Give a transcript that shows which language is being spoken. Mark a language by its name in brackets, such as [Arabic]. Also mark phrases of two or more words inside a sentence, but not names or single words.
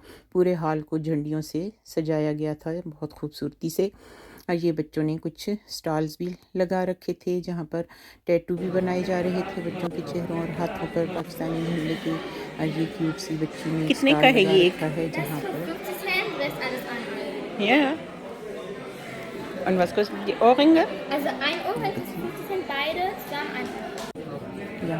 [Urdu] پورے ہال کو جھنڈیوں سے سجایا گیا تھا بہت خوبصورتی سے، اور یہ بچوں نے کچھ سٹالز بھی لگا رکھے تھے جہاں پر ٹیٹو بھی بنائے جا رہے تھے بچوں کے چہروں اور ہاتھوں پر پاکستانی جھنڈے کے. اور یہ کیوٹ سی بچی نے कितने स्टॉल کا ہے लगा ये رکھا ہے جہاں پر [German] Ja. Und was kosten die Ohrringe? Also ein Ohrring kostet 50 Cent, beide zusammen 1 Euro.